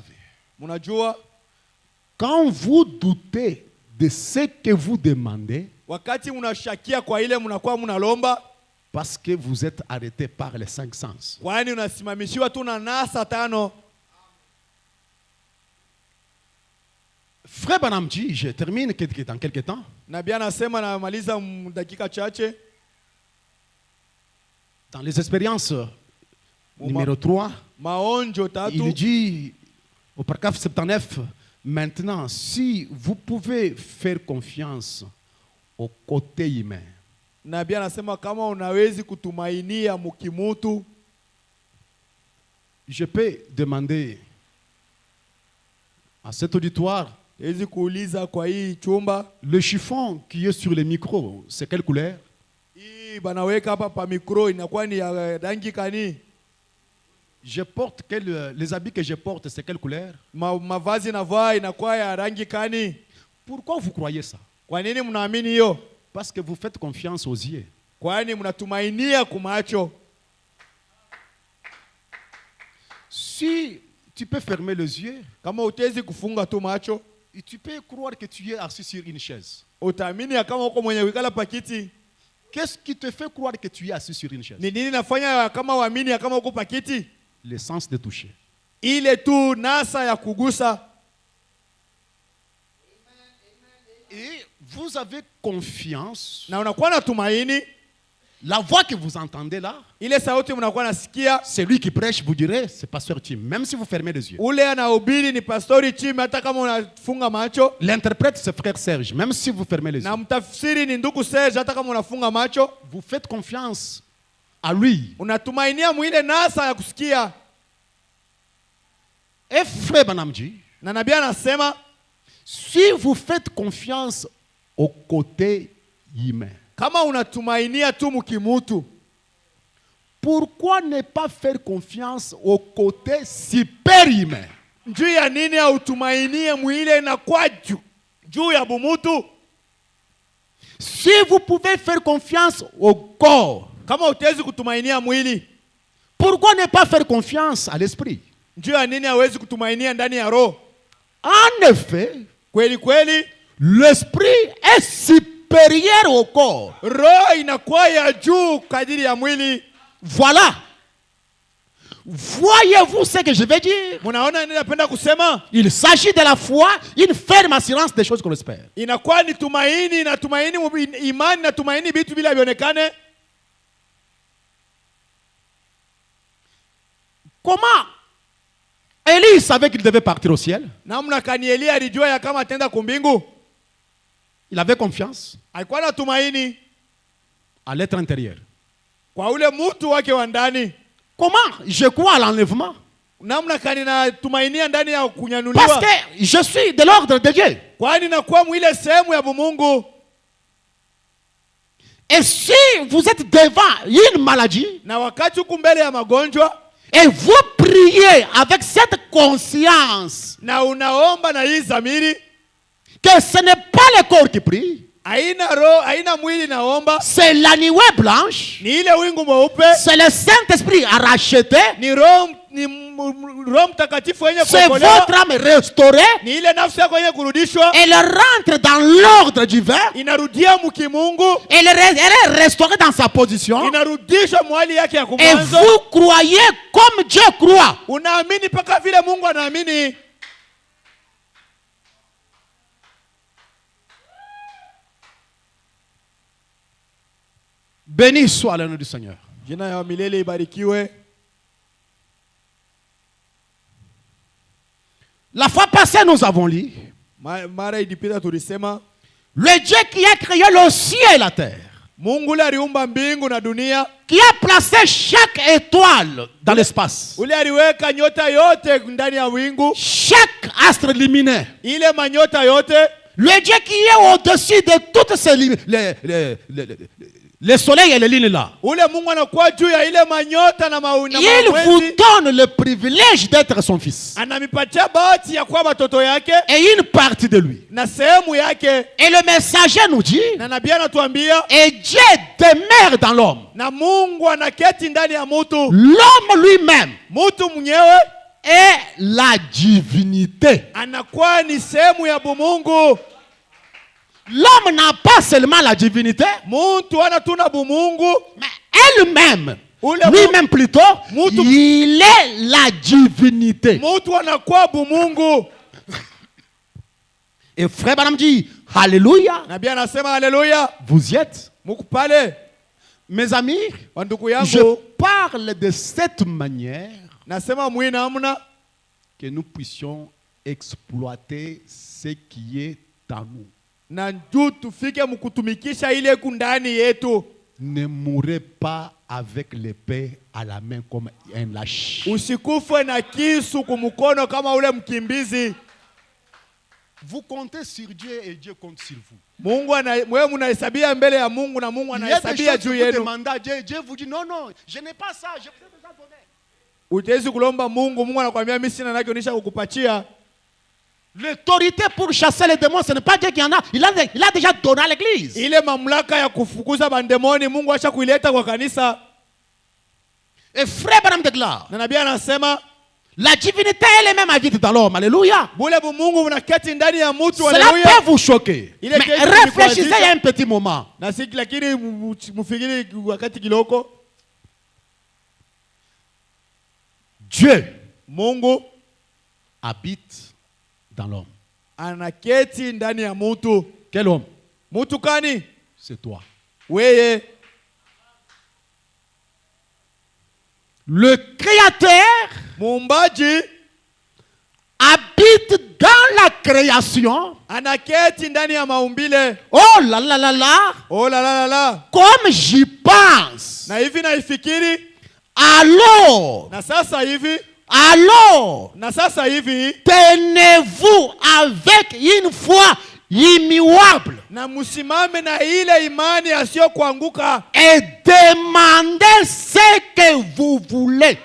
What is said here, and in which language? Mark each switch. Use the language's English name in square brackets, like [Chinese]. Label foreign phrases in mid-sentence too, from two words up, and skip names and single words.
[Swahili] Mnajua [French] quand vous doutez de ce que vous demandez, [Swahili] wakati unashakia kwa ile mnakuwa mnalomba, [French] parce que vous êtes arrêté par les cinq sens, [Swahili] kwani unasimamishiwa tu na nasa tano. [French] Frère Branham dit, je termine dans quelques temps, [Swahili] Nabii anasema, namaliza dakika chache, [French] dans les expériences numéro 3, [Swahili] maonjo [French] il [Swahili] tatu. [French] dit au paragraphe 79, maintenant, si vous pouvez faire confiance au côté humain, [Swahili] Nabii anasema kama unawezi kutumainia mkimutu, [French] je peux demander à cet auditoire, [Swahili] hezi kuuliza kwa hii chumba, [French] le chiffon qui est sur le micro, c'est quelle couleur? [Swahili] hii banaweka hapa pa mikro inakuwa ni ya rangi kani? [French] Je porte les habits que je porte, c'est quelle couleur? [Swahili] Mavazi navaa inakuwa ya rangi kani? [French] Pourquoi vous croyez ça? [Swahili] Kwa nini mnaamini hiyo? [French] Parce que vous faites confiance aux yeux. [Swahili] Kwani mnatumainia kumacho. [French] Si tu peux fermer les yeux, [Swahili] Kama utezi kufunga tu macho, [French] et tu peux croire que tu es assis sur une chaise. [Swahili] utaamini ya kama uko mwenye wikala pakiti. [French] Qu'est-ce qui te fait croire que tu es assis sur une chaise? [Swahili] Ni nini nafanya ya kama uamini ya kama uko pakiti? [French] Le sens de toucher. [Swahili] Ile tu nasa ya kugusa. [French] Et vous avez confiance. [Swahili] na unakuwa na tumaini, [French] La voix que vous entendez là, [Swahili] ile sauti mnakuwa nasikia, [French] c'est lui qui prêche, vous direz, c'est pasteur Tim, même si vous fermez les yeux. [Swahili] ule anahubiri ni pastori Chime, hata kama unafunga macho. [French] L'interprète, c'est frère Serge, même si vous fermez les yeux. [Swahili] Na mtafsiri ni ndugu Serge, hata kama unafunga macho. [French] Vous faites confiance à lui. [Swahili] Unatumainia mwile nasa ya kusikia. [French] Et frère Banamji, [Swahili] Na nabii anasema, [French] si vous faites confiance au côté humain, [Swahili] kama unatumainia tu mkimutu, [French] pourquoi ne pas faire confiance au côté super humain? [Swahili] njuu ya nini hautumainie mwile na kwa juu ya bumutu? [French] Si vous pouvez faire confiance au corps, [Swahili] Kama utezi kutumainia mwili, [French] pourquoi ne pas faire confiance à l'esprit? [Swahili] njuu ya nini hawezi kutumainia ndani ya roho? [French] En effet, [Swahili] Kweli kweli, [French] l'esprit est supérieur au corps. [Swahili] roho inakuwa ya juu kadiri ya mwili. [French] Voilà. Voyez-vous ce que je veux dire? [Swahili] Munaona nini napenda kusema? [French] Il s'agit de la foi, une ferme assurance des choses qu'on espère. [Swahili] Inakuwa ni tumaini na tumaini, imani na tumaini vitu bila vionekane. [French] Comment Élie savait qu'il devait partir au ciel? [Swahili] Namna kani Elia alijua ya kama atenda kumbingu? [French] Il avait confiance [Swahili] Alikuwa na tumaini [French] à l'être intérieur. [Swahili] kwa ule mtu wake wa ndani. [French] Comment je crois à l'enlèvement? [Swahili] Namna kani na tumainia ndani ya [French] Parce [Swahili] kunyanuliwa. [French] que je suis de l'ordre de Dieu. [Swahili] Kwani nakuwa mwile sehemu ya Mungu. [French] Et si vous êtes devant une maladie [Swahili] Na wakati huku mbele ya magonjwa, [French] et vous priez avec cette conscience [Swahili] na unaomba na hii zamiri, [French] que ce n'est pas le corps qui prie, [Swahili] haina roho, haina mwili naomba, [French] c'est la nuée blanche, [Swahili] ni ile wingu mweupe, [French] c'est le Saint-Esprit à racheter, [Swahili] ni roho, ni Roho Mtakatifu yenye [French] c'est [Swahili] kuokolewa, [French] votre âme restaurée, [Swahili] ni ile nafsi yako yenye kurudishwa, [French] elle rentre dans l'ordre divin, [Swahili] inarudia mkimungu, [French] elle est restaurée dans sa position, [Swahili] inarudishwa mwali yake ya [French] et [Swahili] kumwanzo. [French] vous croyez comme Dieu croit. [Swahili] Unaamini mpaka vile Mungu anaamini. [French] Béni soit le nom du Seigneur. [Swahili] Jina ya milele ibarikiwe. [French] La fois passée, nous avons lu [Swahili] Mara ilipita tulisema [French] le Dieu qui a créé le ciel et la terre, [Swahili] Mungu ule aliumba mbingu na dunia, [French] qui a placé chaque étoile dans l'espace, [Swahili] ule aliweka nyota yote ndani ya wingu, [French] chaque astre lumineux, [Swahili] ile manyota yote, [French] le Dieu qui est au-dessus de toutes ces les soleils et les lignes là. [Swahili] ule Mungu anakuwa juu ya ile manyota na [French] Il vous [Swahili] mwezi, [French] donne le privilège d'être son fils [Swahili] anamipatia bahati ya kuwa watoto yake [French] et une partie de lui. [Swahili] na sehemu yake. [French] Et le messager nous dit, [Swahili] Na nabii anatuambia, [French] et Dieu demeure dans l'homme. [Swahili] na Mungu anaketi ndani ya mutu, [French] L'homme lui-même [Swahili] mutu mwenyewe [French] est la divinité. [Swahili] anakuwa ni sehemu ya bumungu. [French] L'homme n'a pas seulement la divinité, [Swahili] Muntu anatuna bumungu, [French] mais elle-même, [Swahili] ule [French] lui-même plutôt, [Swahili] Mutu- [French] il est la divinité. [Swahili] mutu anakuwa bumungu. [French] Et frère Branham dit, Alléluia, [Swahili] Nabii anasema haleluya. [French] vous y êtes. [Swahili] Muko pale [French] Mes amis, [Swahili] wandugu [French] je [Swahili] yangu, [French] parle de cette manière [Swahili] nasema mwi namna [French] que nous puissions exploiter ce qui est en nous. [Swahili] na njoo tufike mkutumikisha ile ku ndani yetu. [French] Ne mourrez pas avec l'épée à la main comme un lâche. [Swahili] Usikufe na kisu kumkono kama ule mkimbizi. [French] Vous comptez sur Dieu et Dieu compte sur vous. [Swahili] Mungu wewe mnahesabia mbele ya Mungu na Mungu [French] Il y a des [Swahili] anahesabia [French] choses que [Swahili] juu [French] vous [Swahili] yenu. [French] demandez à Dieu et Dieu vous dit non, non, je n'ai pas ça, je vous ai déjà donné. [Swahili] Utawezi kulomba Mungu, Mungu anakuambia mimi sina nacho nisha kukupatia. [French] L'autorité pour chasser les démons, ce n'est pas Dieu qui en a. Il a déjà donné à l'église. [Swahili] Ile mamlaka ya kufukuza bandemoni Mungu acha kuileta kwa kanisa. [French] Et frère Branham déclare, [Swahili] Na nabii anasema [French] la divinité elle-même habite dans l'homme. Alléluia. [Swahili] bule Mungu unaketi ndani ya mtu. [French] Cela [Swahili] Haleluya. [French] peut vous choquer. Il est Mais question de réfléchissez choisir. il y a un petit moment. [Swahili] Na si lakini mufikiri wakati kiloko, [French] Dieu [Swahili] Mungu [French] habite dans l'homme. [Swahili] anaketi ndani ya mtu. [French] Quel homme? [Swahili] Mutu kani? [French] C'est toi. [Swahili] Weye. [French] Le Créateur [Swahili] Muumbaji [French] habite dans la création. [Swahili] anaketi ndani ya maumbile. [French] Oh là là là là. Oh la la la la. Comme j'y pense. [Swahili] Na hivi naifikiri. [French] Alors. [Swahili] Na sasa hivi. [French] Alors. [Swahili] Na sasa hivi. [French] Tenez-vous avec une foi immuable. [Swahili] Na musimame na ile imani asiyo kuanguka. [French] Et demandez ce que vous voulez.